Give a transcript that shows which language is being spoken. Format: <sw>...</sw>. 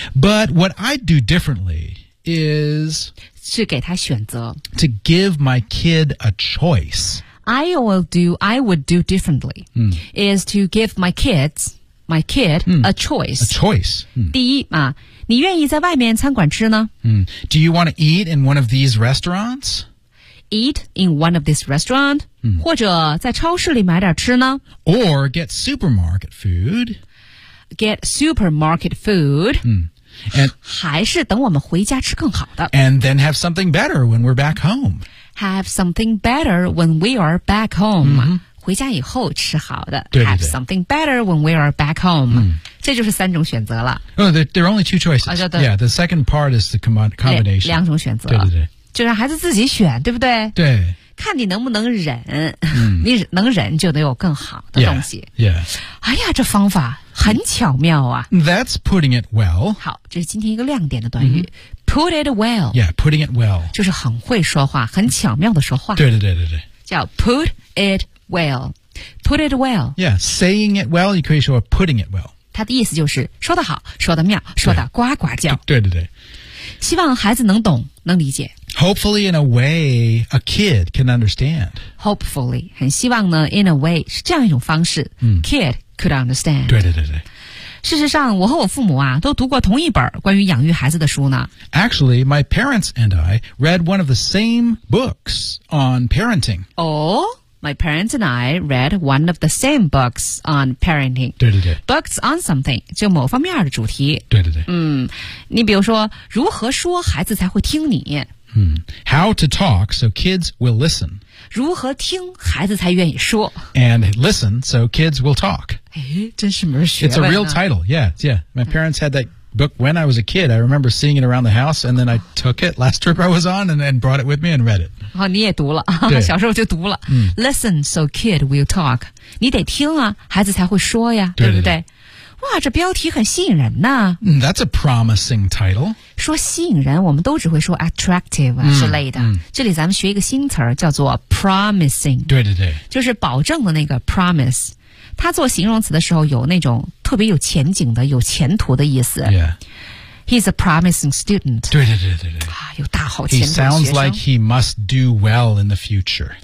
<en>But what I do differently is</en> <zh>是给他选择。</zh> <en>To give my kid a choice. I would do differently. 嗯，is to give my kid、嗯、 a choice. A choice.、嗯、</en> <zh>第一啊。你愿意在外面餐馆吃呢？</zh> <en>嗯 ，Do you want to eat in one of these restaurants? Eat in one of these restaurants?、嗯、</en> <zh>或者在超市里买点吃呢</zh> <en>？Or get supermarket food? Get supermarket food. 嗯 ，And</en> <zh>还是等我们回家吃更好的。</zh> <en>And then have something better when we're back home. Have something better when we are back home.、嗯</en> <zh>回家以后吃好的对对对</zh> <en>Have something better when we are back home、嗯、</en> <zh>这就是三种选择了、</zh> <en>oh, there are only two choices、啊、 Yeah, the second part is the combination</en> <zh>两种选择对对对就让孩子自己选对不对对看你能不能忍、嗯、你能忍就得有更好的东西</zh> <en>yeah, yeah.</en> <zh>哎呀这方法很巧妙啊</zh> <en>That's putting it well</en> <zh>好这是今天一个亮点的短语、嗯、</zh> <en>Put it well Yeah, putting it well</en> <zh>就是很会说话很巧妙的说话对对对对对</zh> <en>叫 put itWell, put it well. Yeah, saying it well, you</en> <zh>可以说</zh> <en>putting it well.</en> <zh>它的意思就是说得好，说得妙，说得呱呱叫。对对对。希望孩子能懂，能理解。</zh> <en>Hopefully, in a way, a kid can understand. Hopefully,</en> <zh>很希望呢</zh> <en>in a way,</en> <zh>是这样一种方式、嗯、</zh> <en>Kid could understand.</en> <zh>对对对对。事实上，我和我父母啊，都读过同一本关于养育孩子的书呢。</zh> <en>Actually, my parents and I read one of the same books on parenting. Oh? My parents and I read one of the same books on parenting.</en> <zh>对对对</zh> <en>Books on something,</en> <zh>就某方面的主题。对对对。嗯，你比如说，如何说孩子才会听你？</zh> <en>嗯 ，How to talk so kids will listen.</en> <zh>如何听孩子才愿意说</zh> <en>？And listen so kids will talk.</en> <zh>哎，真是门学问。</zh> <en>It's a real title. Yeah, yeah. My parents had that book when I was a kid. I remember seeing it around the house, and then I took it last trip I was on, and brought it with me and read it.</en> <zh>哦，你也读了，小时候就读了。嗯、</zh> <en>Listen, so kid will talk.</en> <zh>你得听啊，孩子才会说呀，对不对？哇，这标题很吸引人呐。</zh> <en>That's a promising title.</en> <zh>说吸引人，我们都只会说 attractive 之类的。嗯嗯、这里咱们学一个新词儿，叫做 promising。对对对，就是保证的那个 promise。它做形容词的时候，有那种特别有前景的、有前途的意思。</zh> <en>Yeah. He's a promising student.</en> <zh>对对对对对。啊，有大好前途。</zh> <en>He sounds like he must do well in the future.</en>